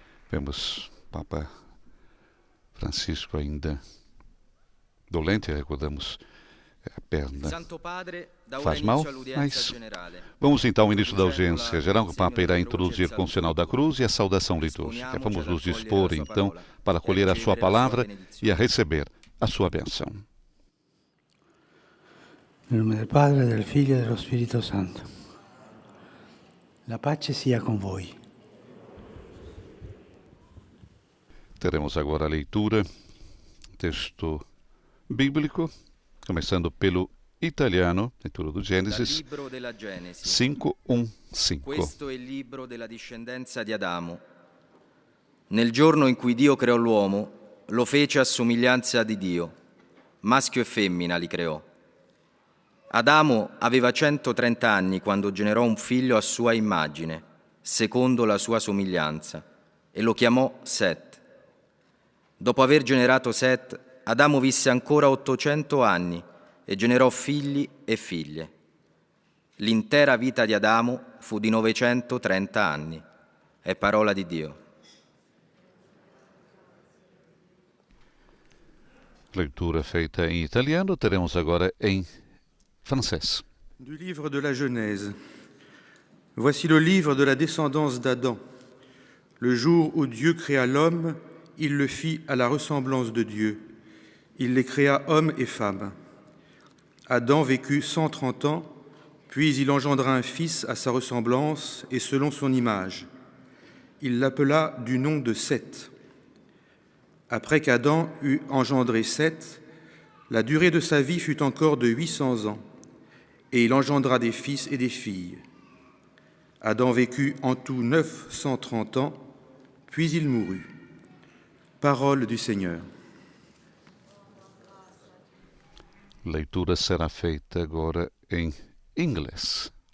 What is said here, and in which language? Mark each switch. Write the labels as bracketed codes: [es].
[pt] Vemos Papa Francisco ainda dolente, recordamos a perna faz mal, mas vamos então ao início da audiência geral. O Papa irá introduzir com o sinal da cruz e a saudação litúrgica. Vamos nos dispor então para acolher a sua palavra e a receber a sua bênção. [it] Nel nome del Padre, del Figlio e dello Spirito Santo. La pace sia com voi. [pt] Teremos agora a leitura, texto bíblico, começando pelo italiano, leitura do Gênesis, [it] libro della Genesi. 5:1-5. Questo è il libro della discendenza di Adamo. Nel giorno in cui Dio creò l'uomo, lo fece a somiglianza di Dio, maschio e femmina li creò. Adamo aveva 130 anni quando generò un figlio a sua immagine, secondo la sua somiglianza, e lo chiamò Set. Dopo aver generato Set, Adamo visse ancora 800 anni e generò figli e figlie. L'intera vita di Adamo fu di 930 anni. È parola di Dio. [pt] Leitura feita em italiano, teremos agora em francês. [fr] Du livre de la Genèse. Voici le livre de la descendance d'Adam. Le jour où Dieu créa l'homme, il le fit à la ressemblance de Dieu. Il les créa hommes et femmes. Adam vécut 130 ans, puis il engendra un fils à sa ressemblance et selon son image. Il l'appela du nom de Seth. Après qu'Adam eut engendré Seth, la durée de sa vie fut encore de 800 ans, et il engendra des fils et des filles. Adam vécut en tout 930 ans, puis il mourut. Parole du Seigneur. [pt] Leitura será feita agora em inglês.